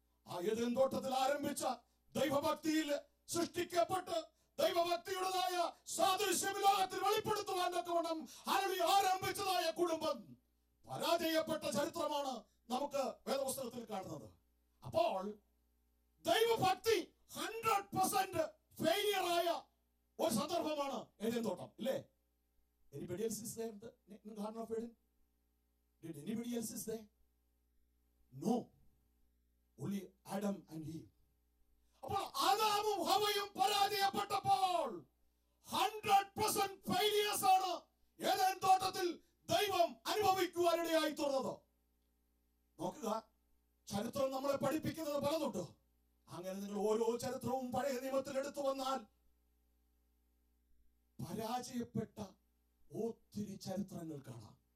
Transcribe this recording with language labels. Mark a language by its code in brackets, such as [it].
[ml] ആ ഏദൻ തോട്ടത്തിൽ ആരംഭിച്ച ദൈവഭക്തിയിൽ സൃഷ്ടിക്കപ്പെട്ട് ദൈവഭക്തിയുടേതായ സാദൃശ്യം ലോകത്തിൽ വെളിപ്പെടുത്തുവാൻ തക്കവണ്ണം ആരംഭിച്ചതായ കുടുംബം പരാജയപ്പെട്ട ചരിത്രമാണ് നമുക്ക് വേദപുസ്തകത്തിൽ കാണുന്നത്. അപ്പോൾ ദൈവഭക്തി 100% ഫെയിലിയർ ആയ ഒരു സന്ദർഭമാണ് ഏദൻ തോട്ടം, ഇല്ലേ? [en] Anybody else is there in the Garden of Eden? Did anybody else is there? No. Only Adam and Eve. [ml] അപ്പോൾ ആദാമും ഹവ്വയും പരാജയപ്പെട്ടപ്പോൾ 100% ഫെയിലിയേഴ്സ് ആണ് ഏദൻ തോട്ടത്തിൽ ദൈവം അനുഭവിക്കുവാനിടയായി തീർന്നത്. നോക്കുക, ചരിത്രം നമ്മളെ പഠിപ്പിക്കുന്നത് പലതുണ്ട്. അങ്ങനെ നിങ്ങൾ ഓരോ ചരിത്രവും പഴയ നിയമത്തിൽ എടുത്തു വന്നാൽ പരാജയപ്പെട്ട ഒത്തിരി ചരിത്രങ്ങൾ കാണാം.